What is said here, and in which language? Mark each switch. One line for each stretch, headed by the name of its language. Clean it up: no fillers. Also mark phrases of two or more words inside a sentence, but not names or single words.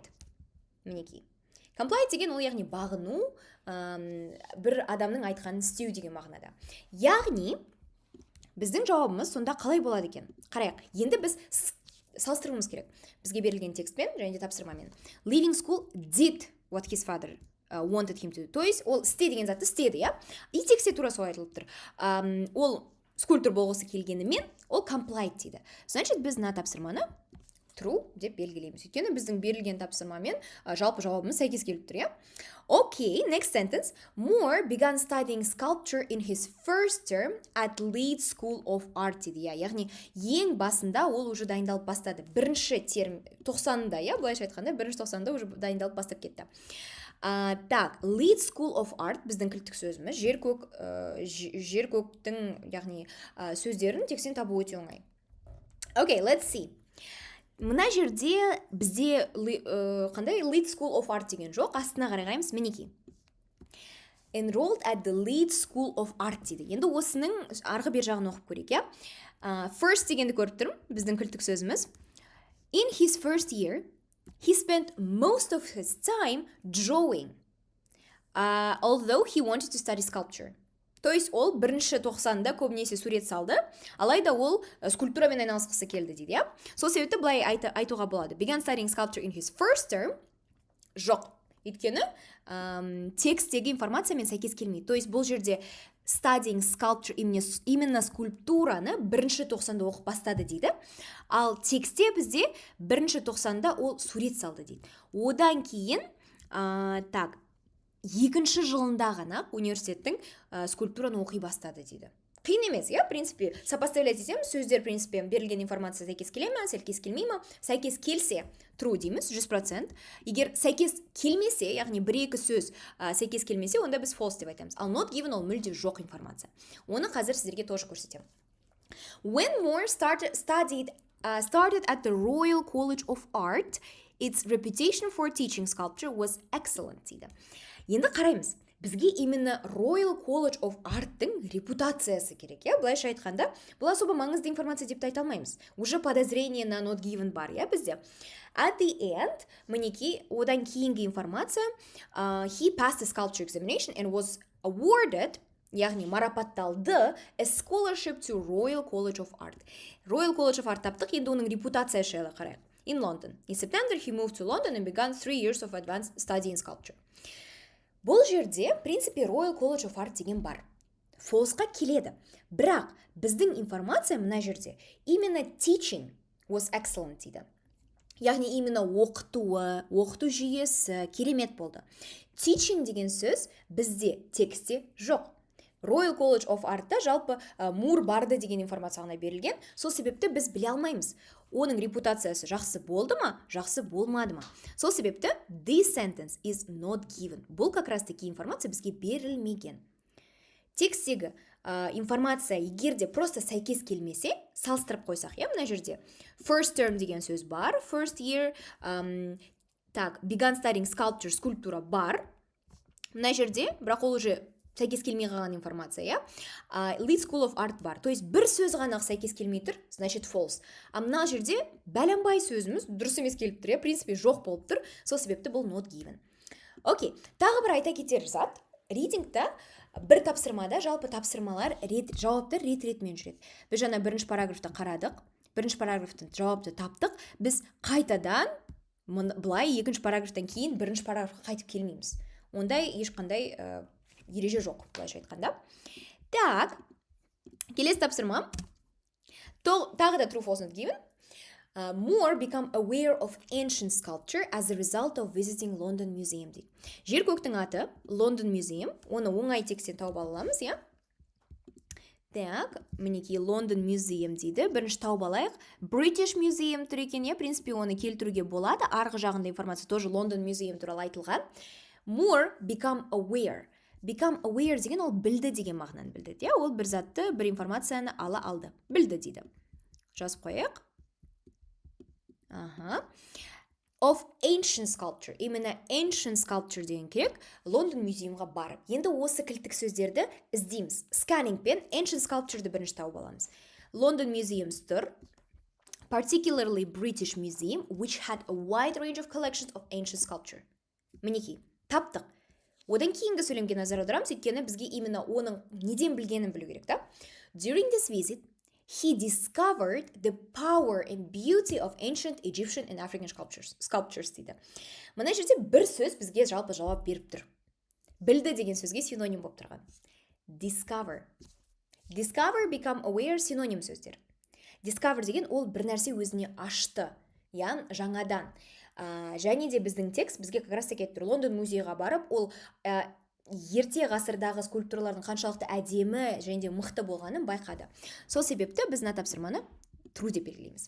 Kazakh: Мінекей. Complied деген ол яғни бағыну, бір адамның айтқанын істеу деген мағынада. Яғни, біздің жауабымыз сонда қалай болады екен? Қарайық, енді біз салыстыруымыз керек. Бізге берілген текстпен және де тапсырмамен.
English: Leaving school did what his father wanted him to do.
Russian: То есть,
Kazakh: ол істе деген затты істеді, И текстте тура солай айтылып тұр. Ол скульптор болғысы келгенімен, ол complied дейді. Значит, біз мына тапсырманы true деп белгілейміз. Өйткені біздің берілген тапсырмамен жалпы жауабымыз сәйкес келіп тұр,
English: Okay, next sentence. Moore began studying sculpture in his first term at Leeds School of Art
Kazakh: дейді, Яғни, ең басында ол уже дайындалып бастады. Бірінші терм 90-да, Былайша айтқанда, бірінші 90-да уже дайындалып бастап кетті. Так, Leeds School of Art біздің кілттік сөзіміз. Жер көктің, яғни, сөздерін текстен табу өте оңай.
English: Okay, let's see.
Kazakh: Мына жерде бізде қандай Leeds School of Art деген жоқ, астына қарайғаймыз, мінекей.
English: Enrolled at the Leeds School of Art дейді.
Kazakh: Енді осының арғы бер жағын оқып көрейік, First дегенді көріп тұрмын, біздің кілттік сөзіміз.
English: In his first year, he spent most of his time drawing, although he wanted to study sculpture.
Kazakh: То есть ол бірінші 90-да көбінесе сурет салды, алайда ол скульптурамен айналысқысы келді дейді, Сол себепті былай айтуға болады.
English: Began studying sculpture in his first term.
Kazakh: Жоқ. Өйткені текстегі информациямен сәйкес келмейді. То есть бұл жерде
English: studying sculpture
Kazakh: именно скульптураны бірінші 90-да оқып бастады дейді. Ал текстте бізде бірінші 90-да ол сурет салды дейді. Одан кейін, екінші жылында ғана университеттің скульптураны оқи бастады дейді. Қиын емес,
Russian: в принципе, сопоставлять
Kazakh: етеміз, сөздер, принципе, берілген информация сәйкес келе ме, сәйкес келмей ме, сәйкес келсе, true дейміз, 100%. Егер сәйкес келмесе, яғни бір-екі сөз сәйкес келмесе, онда біз false деп айтамыз. Ал
English: not given
Kazakh: ол мүлде жоқ информация. Оны қазір сіздерге тоже көрсетем.
English: When Moore started at the Royal College of Art, its reputation for teaching sculpture was excellent дейді.
Kazakh: Енді қараймыз, бізге именно Royal College of Art-тың репутациясы керек, Былайша айтқанда, бұл особо маңызды информация деп айта алмаймыз.
Russian: Уже подозрение на
English: not given
Kazakh: бар, бізде.
English: At the end,
Kazakh: мінекей, одан кейінгі информация,
English: he passed the sculpture examination and was awarded,
Kazakh: яғни марапатталды,
English: a scholarship to Royal College of Art.
Kazakh: Royal College of Art таптық, енді оның репутациясы жайлы қарайық.
English: In London. In September, he moved to London and began 3 years of advanced study in sculpture.
Kazakh: Бұл жерде,
Russian: в принципе,
Kazakh: Royal College of Art деген бар. False-қа келеді. Бірақ, біздің информация мына жерде, именно
English: teaching was excellent
Kazakh: дейді. Яғни, именно оқыту жүйесі керемет болды. Teaching деген сөз бізде текстте жоқ. Royal College of Art'та жалпы Мур барды деген информация ғана берілген. Сол себепті біз біле алмаймыз. Оның репутациясы жақсы болды ма, жақсы болмады ма. Сол себепті
English: this sentence is not given.
Kazakh: Бұл
Russian: как раз таки
Kazakh: информация бізге берілмеген. текстегі информация егер де просто сәйкес келмесе, салыстырып қойсақ, мына жерде
English: first term
Kazakh: деген сөз бар,
English: first year, began studying sculpture,
Kazakh: скульптура бар. Мына жерде, бірақ ол уже сәйкес келмей қалған информация,
English: lead school of art бар.
Kazakh: То есть бір сөз ғана сәйкес келмей тұр, значит false. Мына жерде бәлембай сөзіміз дұрыс емес келіп тұр, принципе жоқ болып тұр. Сол себепті бұл
English: not given.
Kazakh: Окей, тағы бір айта кетер зат. Readingта бір тапсырмада жалпы тапсырмалар жауаптар рет-ретмен жүреді. Біз жаңа бірінші параграфты қарадық, бірінші параграфтың жауапты таптық, біз қайтадан былай екінші параграфтан кейін бірінші параграфқа қайтып келмейміз. Ондай ешқандай ереже жоқ, былайша айтқанда. Так, келесі тапсырма. Тағы да
English: true false not given. More become aware of ancient sculpture as a result of visiting London Museum дейді.
Kazakh: Жер көктің аты London Museum, оны оңай текстен тауып аламыз, Так, мінекей London Museum дейді. Бірінші тауып алайық. British Museum тұр екен, принципе, оны келтіруге болады. Арғы жағында информация тоже London Museum туралы айтылған.
English: More become aware. Become aware
Kazakh: деген ол білді деген мағынаны білдіреді. Ол бір затты, бір информацияны ала алды. Білді дейді. Жазып қояйық.
English: Of ancient sculpture.
Kazakh: Именно
English: ancient sculpture
Kazakh: деген керек Лондон музеймға барып. Енді осы кілттік сөздерді іздейміз. Scanning пен
English: ancient sculpture'ды
Kazakh: бірінші тауып аламыз. London Museums тұр.
English: Particularly British Museum, which had a wide range of collections of ancient sculpture.
Kazakh: Мінекей, таптық. Одан кейінгі сөйлемге назар аударамыз, өйткені бізге именно оның неден білгенін білу керек,
English: During this visit, he discovered the power and beauty of ancient Egyptian and African sculptures дейді.
Kazakh: Мына жерде бір сөз бізге жалпы жауап беріп тұр. Білді деген сөзге синоним болып тұрған.
English: Discover. Discover, become aware
Kazakh: синоним сөздер. Discover деген ол бір нәрсе өзіне ашты, жаңадан. Және де біздің текст бізге
Russian: как раз таки
Kazakh: айтып тұр. Лондон музейға барып, ол ерте ғасырдағы скульптуралардың қаншалықты әдемі және де мықты болғанын байқады. Сол себепті біз мына тапсырманы true деп белгілейміз.